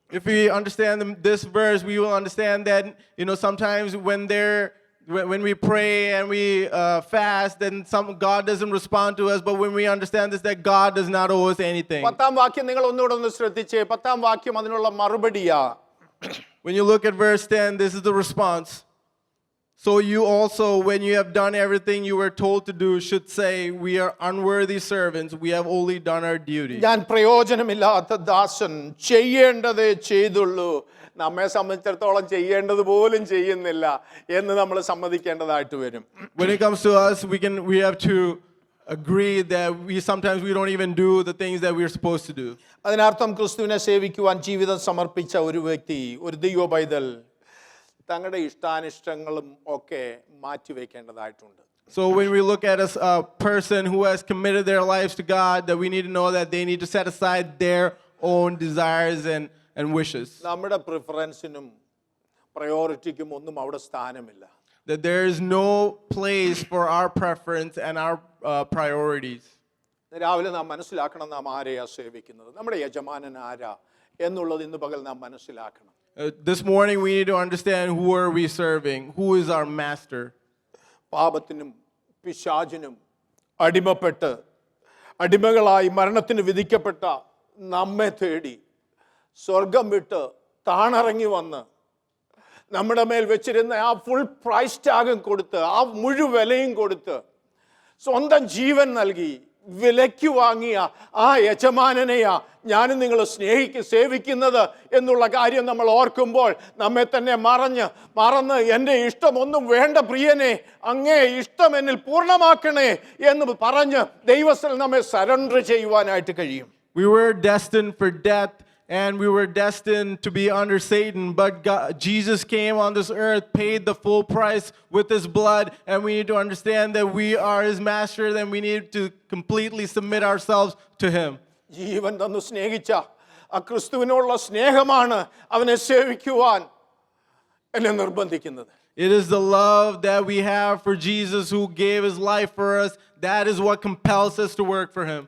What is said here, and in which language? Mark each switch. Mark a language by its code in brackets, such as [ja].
[en] If we understand this verse, we will understand that, sometimes when we pray and we fast, then God doesn't respond to us. But when we understand this, that God does not owe us anything. [ml] 10th വാക്യം നിങ്ങൾ ഒന്നുകൂടെ ഒന്ന് ശ്രദ്ധിച്ചേ. 10th വാക്യം അതിനുള്ള മറുപടിയാ. [en] When you look at verse 10, this is the response. So you also, when you have done everything you were told to do, should say, we are unworthy servants. We have only done our duty. [ml] ഞാൻ പ്രയോജനമില്ലാത്ത ദാസൻ, ചെയ്യേണ്ടതേ ചെയ്തുള്ളൂ, നമ്മെ സംബന്ധിച്ചിടത്തോളം ചെയ്യേണ്ടത് പോലും ചെയ്യുന്നില്ല എന്ന് നമ്മൾ സമ്മതിക്കേണ്ടതായിട്ട് വരും. [en] When it comes to us, we have to agree that sometimes we don't even do the things that we're supposed to do. [ml] അതിനർത്ഥം ക്രിസ്തുവിനെ സേവിക്കുവാൻ ജീവിതം സമർപ്പിച്ച ഒരു വ്യക്തി, ഒരു ദൈവ പൈതൽ, തങ്ങളുടെ ഇഷ്ടാനിഷ്ടങ്ങളും ഒക്കെ മാറ്റിവെക്കേണ്ടതായിട്ടുണ്ട്. [en] So when we look at a person who has committed their lives to God, that we need to know that they need to set aside their own desires and wishes. [ml] നമ്മുടെ പ്രിഫറൻസിനും പ്രയോറിറ്റിക്കും ഒന്നും അവിടെ സ്ഥാനമില്ല. [en] That there is no place for our preference and our priorities. [ml] രാവിലെ നാം മനസ്സിലാക്കണം നാം ആരെയാ സേവിക്കുന്നത്, നമ്മുടെ യജമാനൻ ആരാ എന്നുള്ളത് ഇന്ന് പകൽ നാം മനസ്സിലാക്കണം. [en] This morning we need to understand who are we serving, who is our master. [ml] പാപത്തിനും പിശാചിനും അടിമപ്പെട്ട് അടിമകളായി മരണത്തിന് വിധിക്കപ്പെട്ട നമ്മെ തേടി സ്വർഗം വിട്ട് താണിറങ്ങി വന്ന് നമ്മുടെ മേൽ വെച്ചിരുന്ന ആ ഫുൾ പ്രൈസ് ടാഗും കൊടുത്ത്, ആ മുഴുവലയും കൊടുത്ത്, സ്വന്തം ജീവൻ നൽകി വിലയ്ക്ക് വാങ്ങിയ ആ യജമാനനെയാ ഞാനും നിങ്ങൾ സേവിക്കുന്നത് എന്നുള്ള കാര്യം നമ്മൾ ഓർക്കുമ്പോൾ നമ്മെ തന്നെ മറന്ന് എൻ്റെ ഇഷ്ടമൊന്നും വേണ്ട പ്രിയനെ, അങ്ങേ ഇഷ്ടം എന്നിൽ പൂർണ്ണമാക്കണേ എന്ന് പറഞ്ഞ് ദൈവത്തിൽ നമ്മെ സറണ്ടർ ചെയ്യുവാനായിട്ട് കഴിയും. [en] We were destined for death and we were destined to be under Satan, but Jesus came on this earth, paid the full price with his blood, and we need to understand that we are his master, and we need to completely submit ourselves to him. [ml] ജീവൻ തന്നു സ്നേഹിച്ച ആ ക്രിസ്തുവിനോടുള്ള സ്നേഹമാണ് അവനെ സേവിക്കുവാൻ എന്നെ നിർബന്ധിക്കുന്നത്. [en] It is the love that we have for Jesus who gave his life for us. That is what compels us to work for him.